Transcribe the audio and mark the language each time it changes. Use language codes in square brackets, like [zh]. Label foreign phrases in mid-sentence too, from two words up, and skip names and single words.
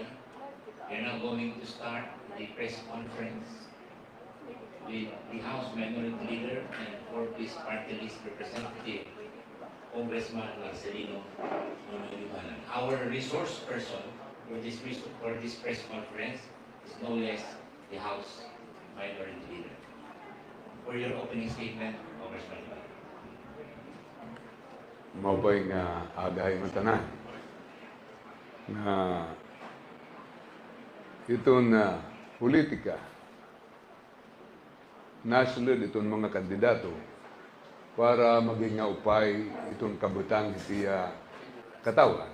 [en] We are now going to start the press conference with the House Minority Leader and 4th Party List Representative, Congressman Marcelino Manoy-Yuhanan. Our resource person for this press conference is no less the House Minority Leader. For your opening statement, Congressman Yuhanan. [war] Maupay nga agahay matanan na itong politika nasulod itong mga kandidato para maging nga upay itong kabutang itiya katawan.